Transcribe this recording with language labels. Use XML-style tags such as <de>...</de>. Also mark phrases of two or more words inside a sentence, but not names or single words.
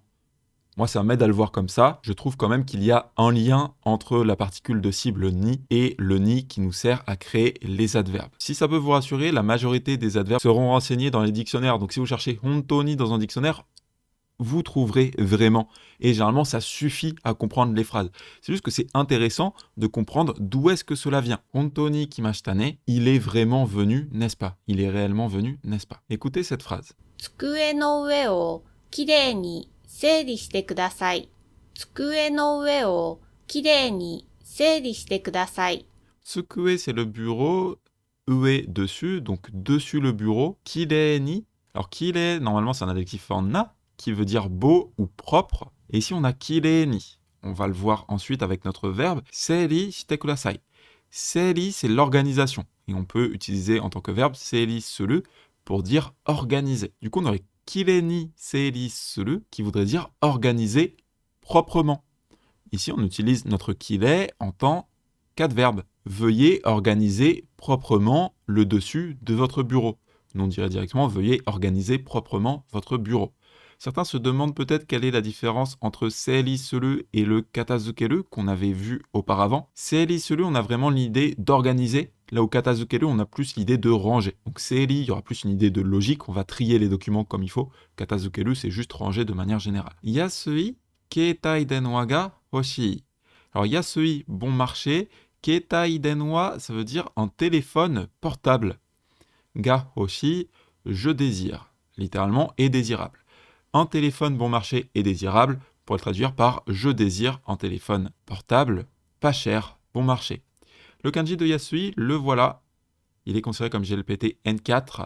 <fr>Moi, ça m'aide à le voir comme ça. Je trouve quand même qu'il y a un lien entre la particule de cible ni et le ni qui nous sert à créer les adverbes. Si ça peut vous rassurer, la majorité des adverbes seront renseignés dans les dictionnaires. Donc si vous cherchez hontoni dans un dictionnaire, vous trouverez vraiment. Et généralement, ça suffit à comprendre les phrases. C'est juste que c'est intéressant de comprendre d'où est-ce que cela vient.</fr> <ja>本当に来ましたね,</ja> <fr>il est vraiment venu, n'est-ce pas? Il est réellement venu, n'est-ce pas? Écoutez cette phrase.</fr> <ja>机の上をきれいに整理してください。机の上をきれいに整理してください。</ja> <fr>Tsukue, c'est le bureau. Ue, dessus, donc dessus le bureau.</fr> <ja>きれいに.</ja> <fr>Alors, kirei, normalement, c'est un adjectif en na, qui veut dire beau ou propre. Et ici, on a</fr> <ja>きれいに.</ja> <fr>On va le voir ensuite avec notre verbe.</fr> <ja>整理してください.</ja> <fr>Seiri, c'est l'organisation. Et on peut utiliser en tant que verbe</fr> <ja>整理する</ja> <fr>pour dire organiser. Du coup, on aurait</fr> <ja>きれいに整理する,</ja> <fr>qui voudrait dire organiser proprement. Ici, on utilise notre kirei en tant qu'adverbe. Veuillez organiser proprement le dessus de votre bureau. Nous, on dirait directement veuillez organiser proprement votre bureau. Certains se demandent peut-être quelle est la différence entre</fr> <ja>整理する</ja> <fr>et le katazukeru qu'on avait vu auparavant.</fr> <ja>整理する,</ja> <fr>on a vraiment l'idée d'organiser. Là où katazukeru, on a plus l'idée de ranger. Donc seiri, il y aura plus une idée de logique, on va trier les documents comme il faut. Katazukeru, c'est juste ranger de manière générale.</fr> <ja>安い携帯電話が欲しい.</ja> <fr>Alors yasui, bon marché.</fr> <ja>携帯電話,</ja> <fr>ça veut dire un téléphone portable.</fr> <ja>が欲し,</ja> <fr>je désire. Littéralement, est désirable. Un téléphone bon marché est désirable, on pourrait le traduire par je désire un téléphone portable, pas cher, bon marché. Le kanji de yasui, le voilà. Il est considéré comme GLPT N4.</fr>